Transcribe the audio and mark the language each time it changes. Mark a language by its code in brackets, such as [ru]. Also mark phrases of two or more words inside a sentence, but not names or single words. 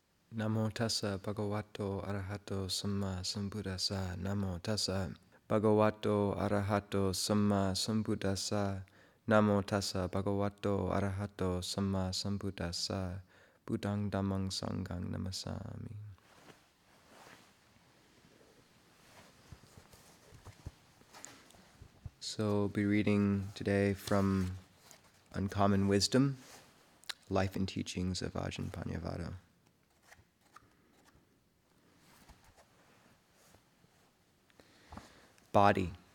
[pi] Namo tassa bhagavato arahato samma sambuddhassa. Namo tassa bhagavato arahato samma sambuddhassa. Namo tassa bhagavato arahato samma sambuddhassa. Buddhang dhammang sanghang namasami. [en] So we'll be reading today from Uncommon Wisdom, Life and Teachings of Ajahn Pannavaddho. Body.